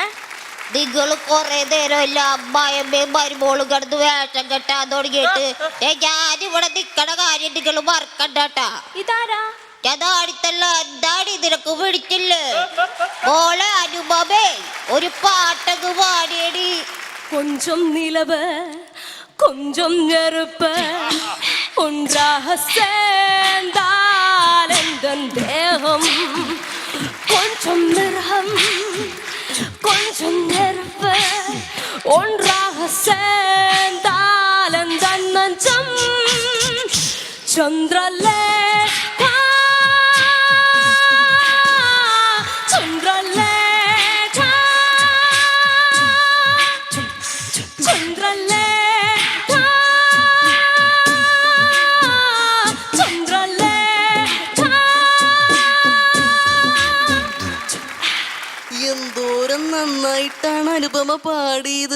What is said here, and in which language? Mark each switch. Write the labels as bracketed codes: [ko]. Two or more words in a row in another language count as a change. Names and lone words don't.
[ml] നിങ്ങൾ കൊറേ നേരമല്ല അമ്മായിയമ്മയും മരുമോളും കിടന്ന് വേഷം കെട്ടാൻ തുടങ്ങിയിട്ട് ഞാനിവിടെ നിക്കണ കാര്യം നിങ്ങൾ മറക്കണ്ടാട്ടാ. ഇതാരാ? ഞാനാടിത്തല്ല, എന്താണ് നിനക്ക് പിടിച്ചില്ലേ? മോളെ അനുപമേ, ഒരു പാട്ടങ്ങ് പാടിയടി. [ta] கொஞ்சம் நிலவு கொஞ்சம் நெருப்பு ஒன்றாக சேர்ந்தால் எந்தன் தேகம், கொஞ்சம் மிருகம் கொஞ்சம் நெருப்பு ஒன்றாக சேர்ந்தால் எந்தன் நெஞ்சம் சந்திரலேகா சந்திரலேகா ചന്ദ്രലേഖ ചന്ദ്രലേഖ. [ml] എന്തോരം നന്നായിട്ടാണ് അനുപമ പാടിയത്.